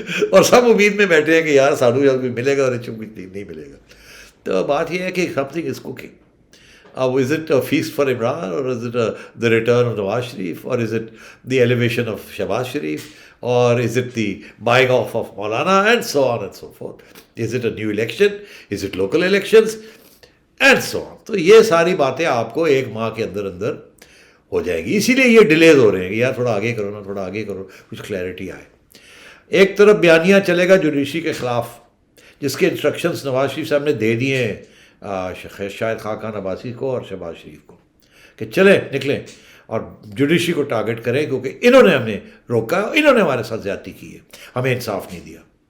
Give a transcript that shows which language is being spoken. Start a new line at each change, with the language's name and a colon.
Urdu: اور سب امید میں بیٹھے ہیں کہ یار سانو یا کوئی ملے گا اور کچھ نہیں ملے گا. تو بات یہ ہے کہ
English: something is cooking. Is it a feast for Imran, or is it the return of Nawaz Sharif, or is it the elevation of Shahbaz Sharif, or is it the buying off of Maulana, and so on and so forth? Is it a new election? Is it local elections? And so on.
Urdu: تو یہ ساری باتیں آپ کو ایک ماہ کے اندر اندر ہو جائے گی. اسی لیے یہ ڈیلیز ہو رہے ہیں کہ یار تھوڑا آگے کرو نا، تھوڑا آگے کرو، کچھ کلیئرٹی آئے. ایک طرف بیانیہ چلے گا جوڈیشری کے خلاف، جس کے انسٹرکشنز نواز شریف صاحب نے دے دیے ہیں شاہد خاقان عباسی کو اور شہباز شریف کو کہ چلیں نکلیں اور جوڈیشری کو ٹارگٹ کریں، کیونکہ انہوں نے ہمیں روکا، انہوں نے ہمارے ساتھ زیادتی کی ہے، ہمیں انصاف نہیں دیا.